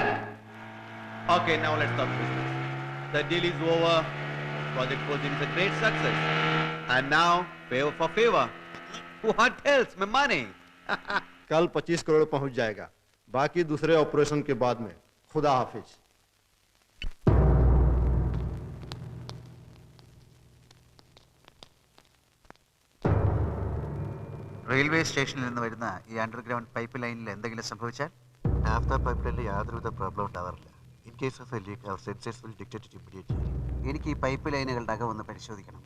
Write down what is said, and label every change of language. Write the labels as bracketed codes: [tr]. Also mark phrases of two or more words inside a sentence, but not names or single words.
[en] Okay, now let's talk business. The deal is over. Project Phosgene is a great success. And now, favor for favor. What else? My money. [hi] कल 25 करोड़ पहुंच जाएगा, बाकी दूसरे ऑपरेशन के बाद में. खुदा हाफिज. [ml] റെയിൽവേ സ്റ്റേഷനിൽ നിന്ന് വരുന്ന ഈ [en] underground pipeline [ml] എന്തെങ്കിലും സംഭവിച്ചാൽ നാഫ്ത [en] pipeline [ml] യാതൊരുവിധ പ്രോബ്ലം ഉണ്ടാവാറില്ല. [en] In case of a leak our sensors will detect immediately. [ml] എനിക്ക് ഈ പൈപ്പ് ലൈനുകളുടെ അകം ഒന്ന് പരിശോധിക്കണം.